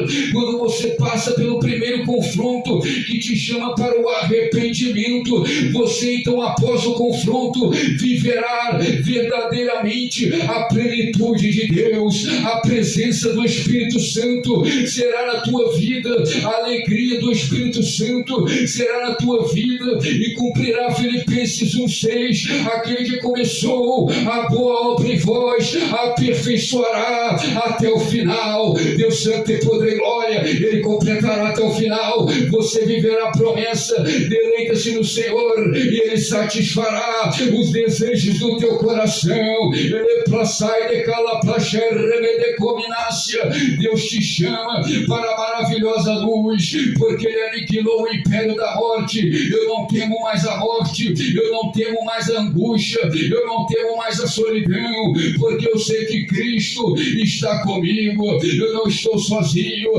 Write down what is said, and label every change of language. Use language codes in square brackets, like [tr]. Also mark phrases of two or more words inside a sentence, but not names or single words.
[pt] Quando você passa pelo primeiro confronto, que te chama para o arrependimento, você então, após o confronto, viverá verdadeiramente a plenitude de Deus, a presença do Espírito Santo será na tua vida, a alegria do Espírito Santo será na tua vida, e cumprirá Filipenses 1,6: aquele que começou a boa obra em vós aperfeiçoará até o final. Deus Santo, tem poder e glória, Ele completará até o final. Você viverá a promessa, deleita-se no Senhor e Ele satisfará os desejos do teu coração. Ele plaçai de calaplaxer de cominácia. Deus te chama para a maravilhosa luz, porque Ele aniquilou o império da morte. Eu não temo mais a morte, eu não temo mais a angústia, eu não temo mais a solidão, porque eu sei que Cristo está comigo. Eu não estou sozinho.